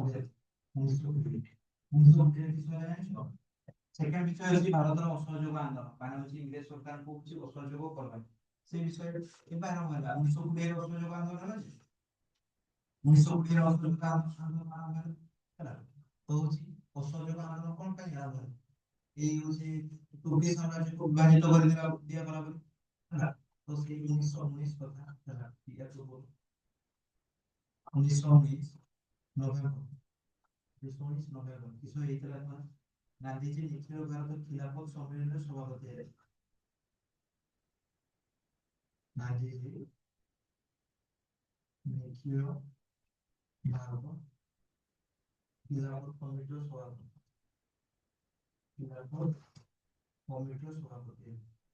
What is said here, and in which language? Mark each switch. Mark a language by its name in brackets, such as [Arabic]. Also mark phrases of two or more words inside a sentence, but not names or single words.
[Odia] 1920 ବିଷୟ ଜାଣିଛ ସେକେଣ୍ଡ ବିଷୟ ହେଉଛି ଭାରତର ଅସହଯୋଗ ଆନ୍ଦୋଳନ ମାନେ ହଉଛି ଇଂରେଜ ସରକାରଙ୍କୁ ହଉଛି ଅସହଯୋଗ କରିବା ସେ ବିଷୟ କେବେ ଆରମ୍ଭ ହେଲା 1920 ଅସହଯୋଗ ଆନ୍ଦୋଳନ ହେଲା 1920 ଅସହଯୋଗ ଆନ୍ଦୋଳନ ଆରମ୍ଭ ହେଲା ହେଲା ତ ହଉଛି ଅସହଯୋଗ ଆନ୍ଦୋଳନ କଣ ପାଇଁ ଆରମ୍ଭ ହେଲା ଏଇ ହଉଛି [Bangla] তুর্কি সাম্রাজ্যকে বিভাজিত করে দিয়া গলা বলে [Odia] ହେଲା ତ ସେଇ 1919 କଥା ହେଲା ଇଏ ସବୁ 1919 ନଭେମ୍ବର 1919 ନଭେମ୍ବର କିସ ହେଇଥିଲା କଣ ଗାନ୍ଧୀଜୀ ନିଖିଳ ଭାରତ ଖିଲାଫତ ସମ୍ମିଳନୀରେ ସଭାପତି ହେଲେ ଗାନ୍ଧୀଜୀ ନିଖିଳ ଭାରତ ଖିଲାଫତ କମିଟିର ସଭାପତି ଖିଲାଫତ କମିଟିର ସଭାପତି ହେଲେ